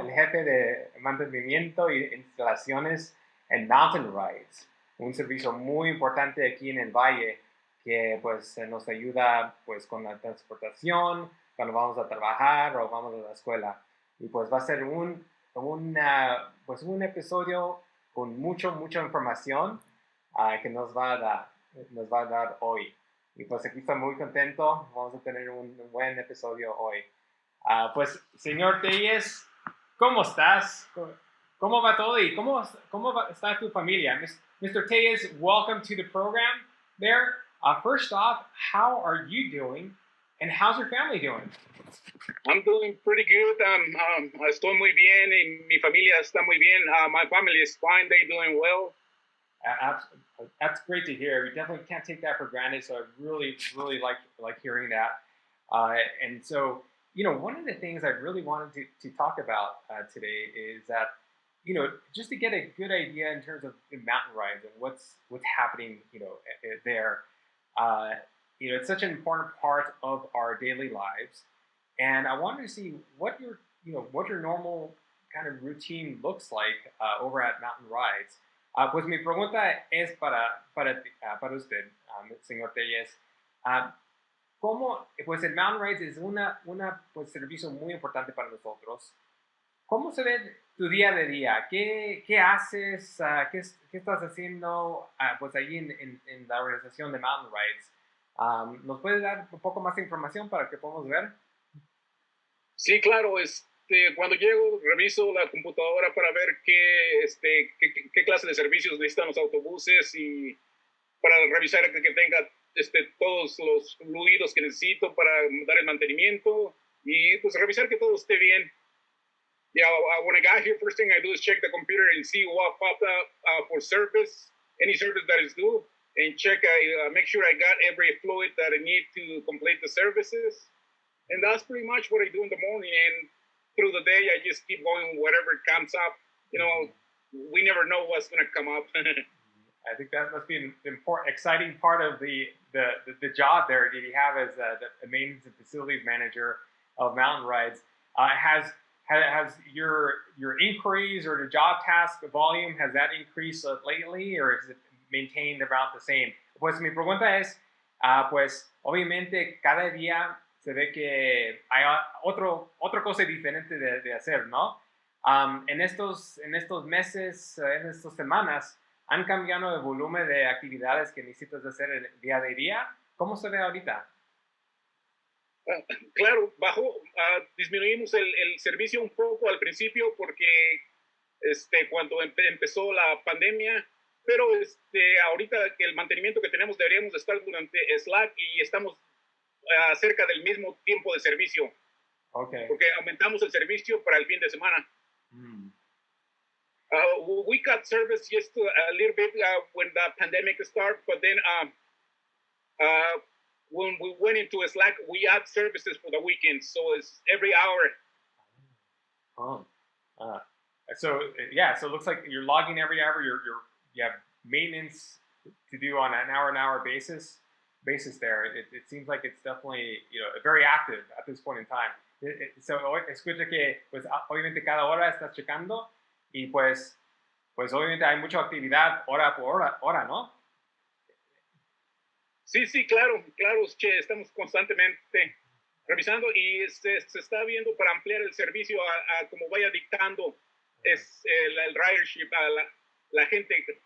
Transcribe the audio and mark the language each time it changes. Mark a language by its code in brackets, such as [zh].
[es] El jefe de mantenimiento y instalaciones en Mountain Rides, un servicio muy importante aquí en el valle que pues nos ayuda pues con la transportación cuando vamos a trabajar o vamos a la escuela, y pues va a ser un episodio con mucha información que nos va a dar hoy, y pues aquí estoy muy contento. Vamos a tener un buen episodio hoy. Pues señor Tellez, ¿cómo estás? ¿Cómo va todo y cómo está tu familia? [en] Mr. Tellez, welcome to the program there. First off, how are you doing, and how's your family doing? I'm doing pretty good. [es] Estoy muy bien, y mi familia está muy bien. [en] My family is fine. They're doing well. That's great to hear. We definitely can't take that for granted, so I really like hearing that. And so, one of the things I really wanted to talk about today is that, just to get a good idea in terms of mountain rides and what's happening, there. It's such an important part of our daily lives, and I wanted to see what your normal kind of routine looks like over at Mountain Rides. [es] Pues mi pregunta es para usted, señor Tellez. ¿Cómo, pues el Mountain Rides es pues servicio muy importante para nosotros? ¿Cómo se ve tu día de día? ¿Qué haces? ¿Qué estás haciendo pues allí en la organización de Mountain Rides? ¿Nos puedes dar un poco más de información para que podamos ver? Sí, claro. Cuando llego, reviso la computadora para ver qué clase de servicios necesitan los autobuses, y para revisar que tenga todos los fluidos que necesito para dar el mantenimiento, y pues revisar que todo esté bien. [en] Yeah, when I got here, first thing I do is check the computer and see what popped up for service, any service that is due, and check, make sure I got every fluid that I need to complete the services. And that's pretty much what I do in the morning. And through the day, I just keep going whatever comes up. We never know what's going to come up. I think that must be an important, exciting part of the job there that you have as the maintenance and facilities manager of Mountain Rides. Has your inquiries or the job task volume, has that increased lately, or is it maintained about the same? [es] Pues mi pregunta es, pues obviamente cada día se ve que hay otra cosa diferente de hacer, ¿no? En estos meses, en estas semanas, ¿han cambiado el volumen de actividades que necesitas hacer el día de día? ¿Cómo se ve ahorita? Claro, disminuimos el servicio un poco al principio porque cuando empezó la pandemia, pero ahorita el mantenimiento que tenemos deberíamos estar durante Slack, y estamos cerca del mismo tiempo de servicio. Okay. Porque aumentamos el servicio para el fin de semana. [en] We cut service just a little bit when the pandemic started, but then when we went into a Slack, we add services for the weekend, so it's every hour. So it looks like you're logging every hour. You have maintenance to do on an hour basis there. It seems like it's definitely very active at this point in time. [es] So escucha que pues obviamente cada hora estás checando, y pues obviamente hay mucha actividad hora por hora, ¿no? Sí, claro, che, estamos constantemente revisando, y se está viendo para ampliar el servicio a como vaya dictando el ridership a la gente.